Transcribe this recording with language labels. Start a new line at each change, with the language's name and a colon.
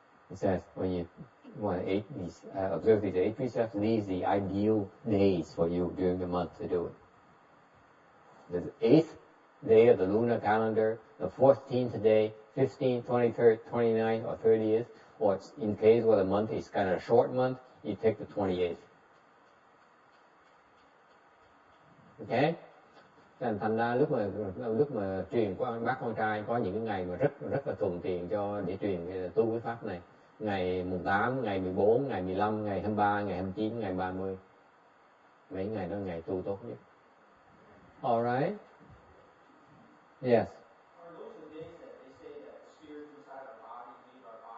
English: It says when you want to observe these 8 precepts, these are the ideal days for you during the month to do it. The 8th day of the lunar calendar, the 14th day, 15th, 23rd, 29th, or 30th, or in case where the month is kind of a short month, you take the 28th. Okay?
Vietnamese: Thành ra lúc mà truyền qua bác con trai có những cái ngày mà rất là thuận tiện để truyền tu cái pháp này. Ngày mùng 8, ngày 14, ngày 15, ngày 23, ngày 29, ngày 30. Mấy ngày đó ngày tu tốt nhất.
English: Alright? Yes. Are those the days that they say that spirits inside our body leave our